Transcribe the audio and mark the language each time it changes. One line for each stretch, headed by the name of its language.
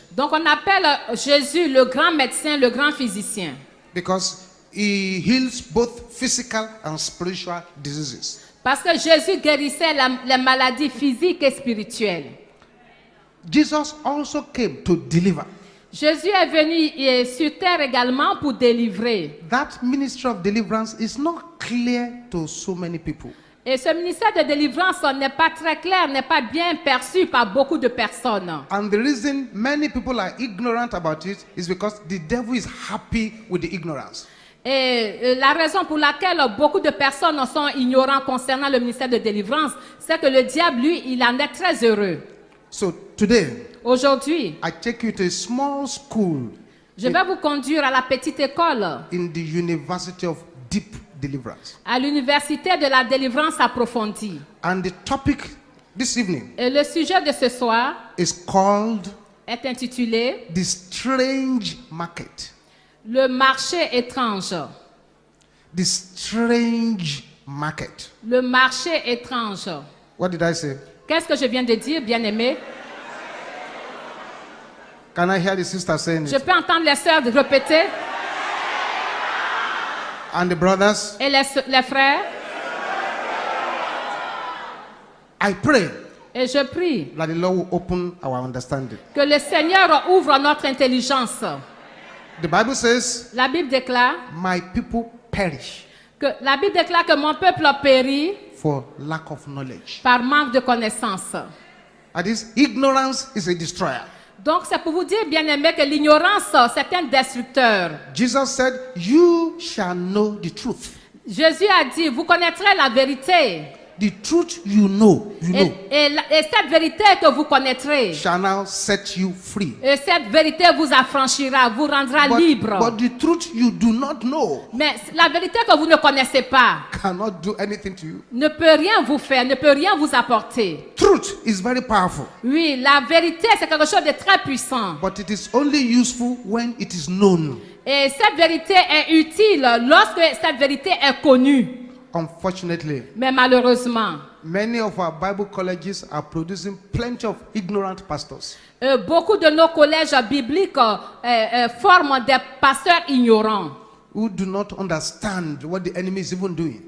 French: Donc on appelle Jésus le grand médecin, le grand physicien.
English: because he heals both physical and spiritual diseases.
French: Parce que Jésus guérissait les maladies physiques et spirituelles.
English: Jesus also came to deliver.
French: Jésus est venu sur terre également pour délivrer.
English: That ministry of deliverance is not clear to so many people.
French: Et ce ministère de délivrance n'est pas très clair, n'est pas bien perçu par beaucoup de personnes.
English: And the reason many people are ignorant about it is because the devil is happy with the ignorance.
French: Et la raison pour laquelle beaucoup de personnes sont ignorantes concernant le ministère de délivrance, c'est que le diable, lui, il en est très heureux.
English: So today,
French: Aujourd'hui,
English: I take you to a small school
French: je vais vous conduire à la petite école,
English: in the University of Deep Deliverance.
French: à l'université de la délivrance approfondie.
English: And the topic this evening
French: Et le sujet de ce soir
English: is called
French: est intitulé
English: The Strange Market.
French: Le marché étrange.
English: The Strange Market.
French: Le marché étrange.
English: What did I say?
French: Qu'est-ce que je viens de dire, bien-aimé?
English: Can I hear the sister saying
French: Je
English: it?
French: peux entendre les sœurs répéter
English: And the brothers?
French: et les frères.
English: I pray
French: Et je prie
English: that the Lord will open our understanding.
French: que le Seigneur ouvre notre intelligence.
English: The Bible says,
French: La Bible déclare
English: my people perish
French: que mon peuple a péri
English: for lack of knowledge.
French: par manque de connaissance.
English: That is, ignorance is a destroyer.
French: Donc c'est pour vous dire, bien-aimé, que l'ignorance, c'est un destructeur.
English: Jesus said, you shall know the truth.
French: Jésus a dit, vous connaîtrez la vérité.
English: The truth you know,
French: Et cette vérité que vous connaîtrez,
English: shall now set you free.
French: et cette vérité vous affranchira, vous rendra libre.
English: But the truth you do not know
French: Mais la vérité que vous ne connaissez pas
English: cannot do anything to you.
French: ne peut rien vous faire, ne peut rien vous apporter.
English: Truth is very powerful,
French: Oui, la vérité, c'est quelque chose de très puissant.
English: but it is only useful when it is known.
French: Et cette vérité est utile lorsque cette vérité est connue.
English: Unfortunately,
French: Mais malheureusement,
English: many of our Bible colleges are producing plenty of ignorant pastors.
French: beaucoup de nos collèges bibliques forment des pasteurs ignorants
English: Who do not understand what the enemy is even doing.